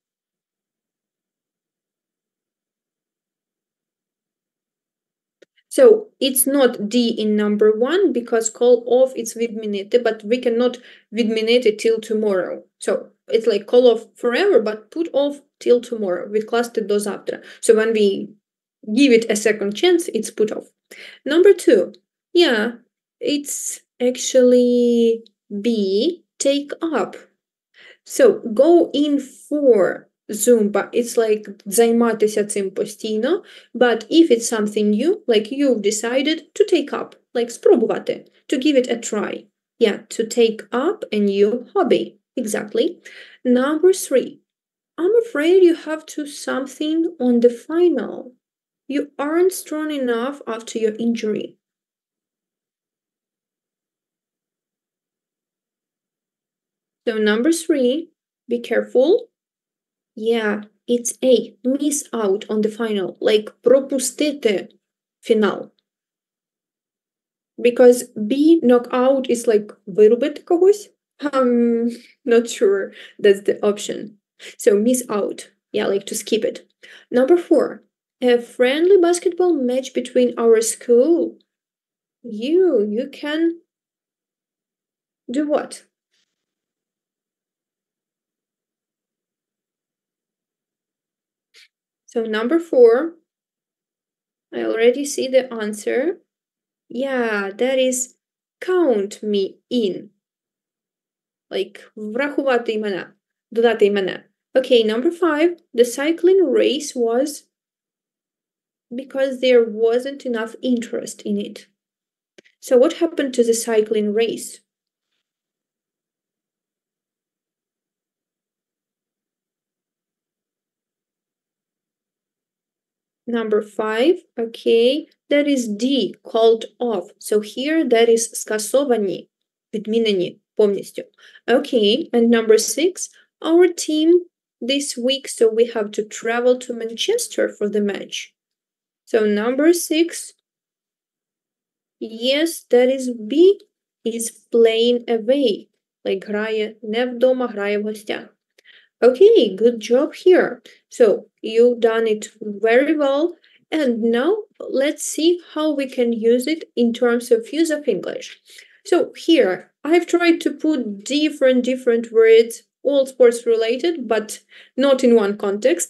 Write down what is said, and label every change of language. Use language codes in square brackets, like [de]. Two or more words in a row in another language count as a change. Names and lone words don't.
[en] So it's not D in number 1 because call off it's відмінити, but we cannot відмінити till tomorrow. So it's like call off forever, but put off till tomorrow. [uk] Відкласти до завтра. [en] So when we give it a second chance, it's put off. Number 2, yeah, it's actually B, take up. So go in for Zumba, it's like [uk] займатися цим постійно, [en] but if it's something new, like you've decided to take up, like спробувати, to give it a try. Yeah, to take up a new hobby. Exactly. Number 3, I'm afraid you have to something on the final. You aren't strong enough after your injury. So number 3, be careful. Yeah, it's A, miss out on the final, like [uk] пропустити фінал. [en] Because B, knock out, is like [uk] вирубити когось. [en] Not sure that's the option. So miss out, yeah, like to skip it. Number 4, a friendly basketball match between our school. You can do what? So number 4, I already see the answer. Yeah, that is count me in. [uk] Like врахувати імена, додати імена. [en] Okay, number 5, the cycling race was because there wasn't enough interest in it. So what happened to the cycling race? Number 5, okay, that is D, called off. So here that is [uk] скасовані, відмінені повністю. [en] Okay, and number 6, our team this week, so we have to travel to Manchester for the match. So number 6, yes, that is B, is playing away. [uk] Like грає не вдома, грає в гостях. [en] Okay, good job here. So you've done it very well. And now let's see how we can use it in terms of use of English. So here I've tried to put different words, all sports related, but not in one context.